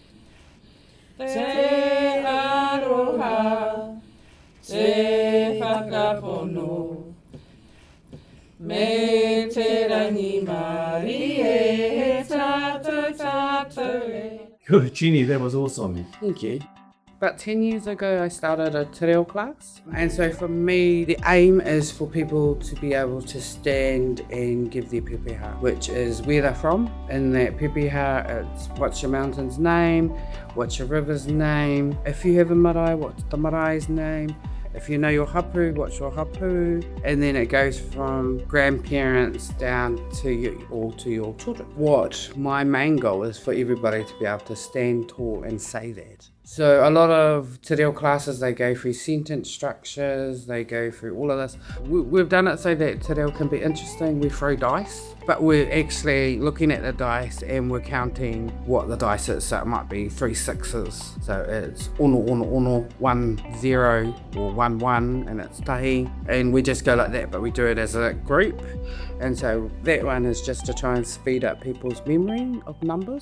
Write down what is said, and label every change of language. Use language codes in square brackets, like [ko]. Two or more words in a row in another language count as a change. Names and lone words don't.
[mi] Te aroha, te whakapono, me te rangi Māori e tātou e. [en] Good, Ginny, that was awesome. Thank you. About 10 years ago, I started a [mi] te reo [en] class. And so for me, the aim is for people to be able to stand and give their pepeha, which is where they're from. In that pepeha, it's what's your mountain's name, what's your river's name. If you have a marae, what's the marae's name. If you know your hapu, what's your hapu? And then it goes from grandparents down to you, all to your children. What my main goal is for everybody to be able to stand tall and say that. So a lot of [mi] te reo [en] classes, they go through sentence structures, they go through all of this. We've done it so that [mi] te reo [en] can be interesting. We throw dice, but we're actually looking at the dice and we're counting what the dice is. So it might be 3 6s. So it's ono, 1 0 or 1 1, and it's tahi. And we just go like that, but we do it as a group. And so that one is just to try and speed up people's memory of numbers.